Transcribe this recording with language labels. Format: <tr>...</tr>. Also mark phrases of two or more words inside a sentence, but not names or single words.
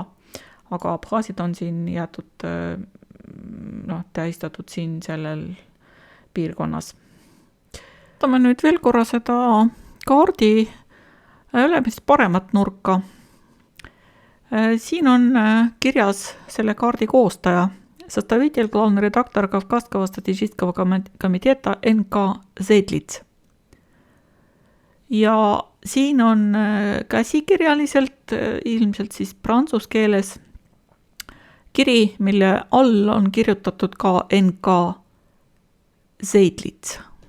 <et>Aga abhaasid on siin jäetud, tähistatud siin sellel piirkonnas. Võtame nüüd veel korra seda kaardi ülemist paremat nurka. Siin on kirjas selle kaardi koostaja,</et> <ru>составитель, главный редактор Кавказского статистического комитета N.K. Zeidlits.</ru> <et>Ja siin on käsikirjaliselt, ilmselt siis prantsuse keeles, kiri, mille all on kirjutatud ka N.K. Zeidlits.</et>